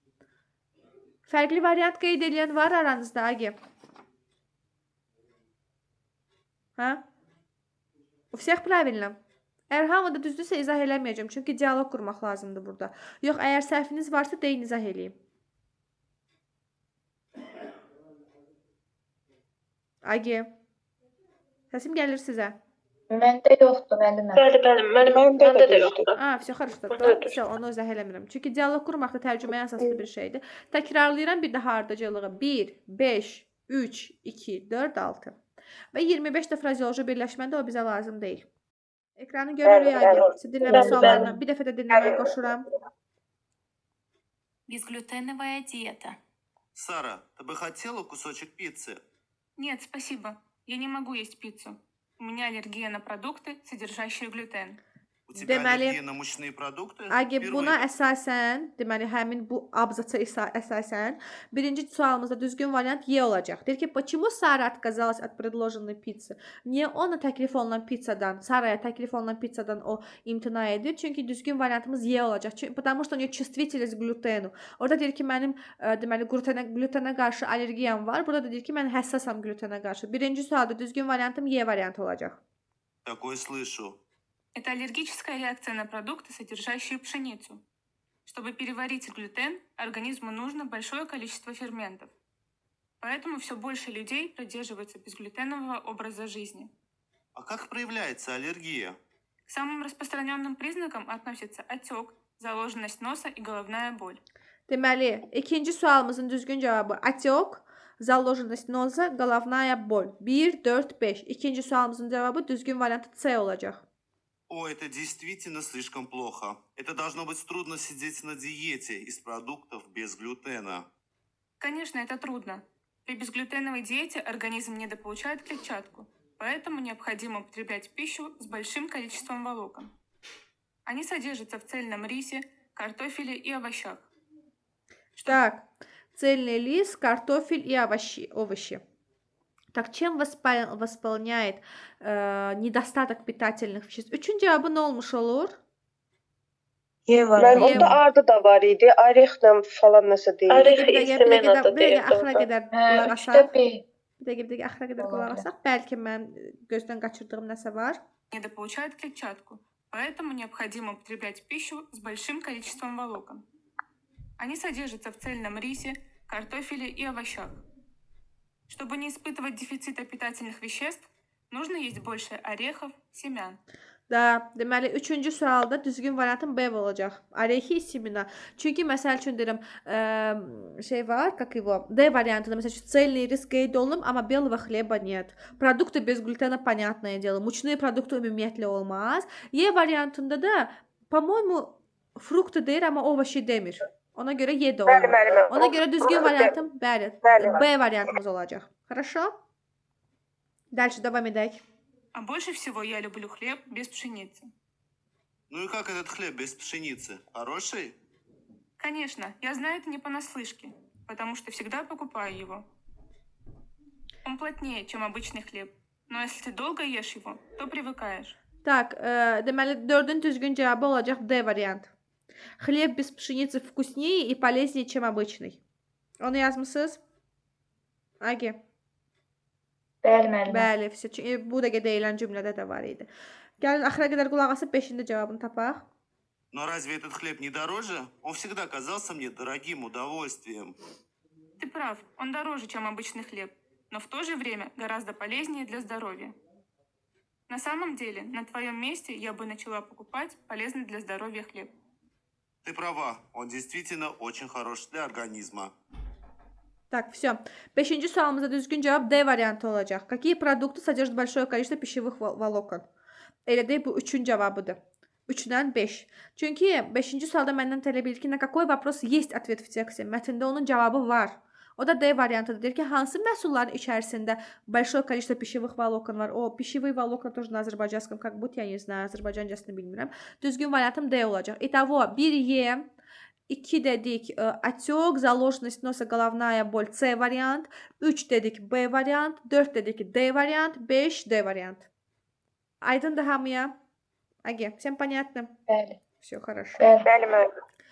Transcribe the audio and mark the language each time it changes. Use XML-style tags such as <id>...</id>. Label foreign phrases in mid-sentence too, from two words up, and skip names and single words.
<az>Fərqli variant qeyd edən var aranızda, Agi? Ha?</az> <ru>У всех правильно.</ru> <az>Əgər hamıda düzdürsə izah eləməyəcəm. Çünki dialoq qurmaq lazımdır burada. Yox, əgər səhviniz varsa deyin, izah eləyim. Agi. Səsim gəlir sizə. Məndə yoxdur müəllimə. Bəli, bəli, Məndə məndə də də yoxdur. Ha,</az> <ru>все, хорошо.</ru> <az>Burada Da, da все, onu izah eləmirəm. Çünki dialoq qurmaq da tərcüməyə əsaslı bir şeydir. Təkrarlayıram bir daha ardıcılığı. 1, 5, 3, 2, 4, 6. Və 25 də frazeoloji birləşməndə o bizə lazım deyil. Ekranı görürük, Bəli, Agil. bəli. Siz dinləmə Bəli, suallarına bir dəfə də dinləməyə qoşuram.</az> <ru>Безглютеновая диета. Сара, ты бы хотела кусочек пиццы? Нет, спасибо. Я не могу есть пиццу. У меня аллергия на продукты, содержащие глютен. У тебя</ru> <az>Deməli,</az> <ru>аллергия на мучные продукты?</ru> <az>Agi,</az> <ru>Впервые</ru> <az>buna əsasən, deməli həmin bu abzatsa əsasən birinci sualımızda düzgün variant Y olacaq. Deyir ki,</az> <ru>почему Sara отказалась от предложенной pizza?</ru> <az>Niyə ona təklif olunan pizzadan, Saraya təklif olunan pizzadan o imtina edir? Çünki düzgün variantımız Y olacaq.</az> <ru>Çünki потому что у нее чувствительность к глютену.</ru> <az>Orada deyir ki, mənim deməli glutenə qarşı allergiyam var. Burada da deyir ki, mən həssasam glutenə qarşı. Birinci sualda düzgün variantım Y variantı olacaq.</az> <ru>такое слышу. Это аллергическая реакция на продукты, содержащие пшеницу. Чтобы переварить глютен, организму нужно большое количество ферментов. Поэтому все больше людей придерживаются безглютенового образа жизни. А как проявляется аллергия? К самым распространенным признакам относятся отек, заложенность носа и головная боль.</ru> <az>Deməli, ikinci sualımızın düzgün cavabı</az> <ru>отек, заложенность носа, головная боль.</ru> <az>1, 4, 5. İkinci sualımızın cavabı düzgün variantı C olacaq.</az> <ru>О, это действительно слишком плохо. Это должно быть трудно сидеть на диете из продуктов без глютена. Конечно, это трудно. При безглютеновой диете организм недополучает клетчатку, поэтому необходимо употреблять пищу с большим количеством волокон. Они содержатся в цельном рисе, картофеле и овощах. Так, цельный лист, картофель и овощи. Так, чем восполняет недостаток питательных веществ?</ru> <az>Üçün cavabı nə olmuş olur? Y var. Mənim Niyə? orada ardı da var idi. Arixlə falan nəsə deyir. Arix Bir dəqiqə, istemena da bir dəqiqə, deyirdi axıra orada. qədər Hə, qulaq 3-də asaq. B. Bir dəqiqə, axıra qədər Ola qulaq bilər. asaq. Bəlkə mən gözdən qaçırdığım nəsə var.</az> <ru>Недополучает клетчатку, поэтому необходимо употреблять пищу с большим количеством волокон. Они содержатся в цельном рисе, картофеле и овощах. Чтобы не испытывать дефицита питательных веществ, нужно есть больше орехов, семян.</ru> <az>Da, deməli 3-cü sualda düzgün variantım B olacaq.</az> <ru>Орехи семена.</ru> <az>Çünki məsəl üçün deyirəm, şey var,</az> <ru>как его,</ru> <az>D variantında məsəl üçün</az> <ru>цельный рис</ru> <az>qeyd olunub, amma</az> <ru>белого хлеба нет. Продукты без глютена понятное дело. Мучные продукты</ru> <az>ümumiyyətlə olmaz. Y variantında da,</az> <ru>по-моему,</ru> <az>fruktu deyir, amma овощи demir. Ona görə Y də Bəli, olmaz. müəllimə. Ona görə düzgün variantım bəli, Bəli. B variantımız olacaq.</az> <ru>Хорошо? Дальше</ru> <az>davam edək.</az> <ru>А больше всего я люблю хлеб без пшеницы. Ну и как этот хлеб без пшеницы? Хороший? Конечно, я знаю это не понаслышке, потому что всегда покупаю его. Он плотнее, чем обычный хлеб, но если ты долго ешь его, то привыкаешь. Так,</ru> <az>deməli 4-ün düzgün cavabı olacaq D variant.</az> <ru>Хлеб без пшеницы вкуснее и полезнее, чем обычный.</ru> <az>Onu yazmısınız? Agi. Bəli, müəllimə. Bəli, çünki bu dəqiqə deyilən cümlədə də var idi. Gəlin axıra qədər qulaq asıb 5-ci cavabını tapaq.</az> <ru>Но разве этот хлеб не дороже? Он всегда казался мне дорогим удовольствием. Ты прав, он дороже, чем обычный хлеб, но в то же время гораздо полезнее для здоровья. На самом деле, на твоем месте я бы начала покупать полезный для здоровья хлеб. Ты права, он действительно очень хорош для организма. Так, все.</ru> <az>5-ci sualımızda düzgün cavab D variantı olacaq.</az> <ru>Какие продукты содержат большое количество пищевых волокон?</ru> <az>Elə deyil, bu 3-ün cavabıdır. 3-dən 5. Çünki 5-ci sualda məndən tələb edir ki,</az> <ru>на какой вопрос есть ответ в тексте?</ru> <az>Mətndə onun cavabı var. O da D variantıdır. Deyir ki, hansı məhsulların içərisində</az> <ru>большое количество пищевых волокон</ru> <az>var? O,</az> <ru>пищевые волокна тоже на азербайджанском, как будто я не знаю,</ru> <az>azərbaycancasını bilmirəm. Düzgün variantım D olacaq.</az> <ru>Итого, 1E, 2 dedik отек, заложенность носа, головная боль,</ru> <az>C variant. 3 dedik B variant. 4 dedik D variant. 5 D variant. Aydındır hamıya?</az> <ru>Agi, всем понятно?</ru> <az>Bəli.</az> <ru>Все хорошо.</ru> <az>Bəli, müəllimə.</az>